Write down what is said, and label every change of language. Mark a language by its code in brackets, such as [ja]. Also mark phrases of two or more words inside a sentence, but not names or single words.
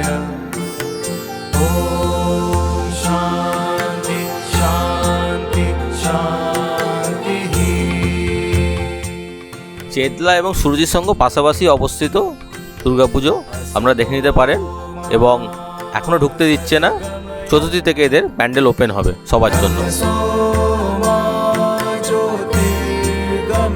[sa] ॐ शान्ति शान्ति शान्तिः। [bn] চেতলা এবং সূর্যের সঙ্গে পাশাপাশি অবস্থিত দুর্গাপুজো আপনারা দেখে নিতে পারেন, এবং এখনও ঢুকতে দিচ্ছে না, চতুর্থী থেকে এদের প্যান্ডেল ওপেন হবে সবার জন্য। [sa] तमसो मा ज्योतिर्गमय